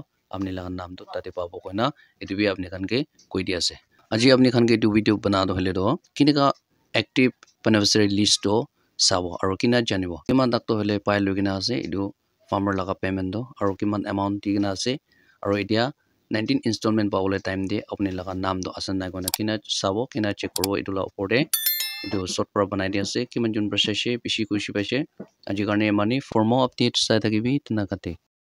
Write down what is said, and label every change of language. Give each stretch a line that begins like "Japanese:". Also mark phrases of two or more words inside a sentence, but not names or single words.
Naga Pidgin: apni laga naam to tate pabo koina etu bi apni khan ke koi di ase aji apni khan ke etu video bana do hole do kinika
English: active beneficiary list
Naga Pidgin: to sabo aro kina janibo kiman tak to hole pai logina ase etu farmer laga payment do aro kiman amount digina ase aro etia 19 installment pawole time de apni laga naam do asan nai koina kina sabo kina check korbo etu la opor de etu short pra banai dia ase kiman jon process bishi kuishi paise aji karne mani
English: for more updates
Naga Pidgin: sai thakibi tina kate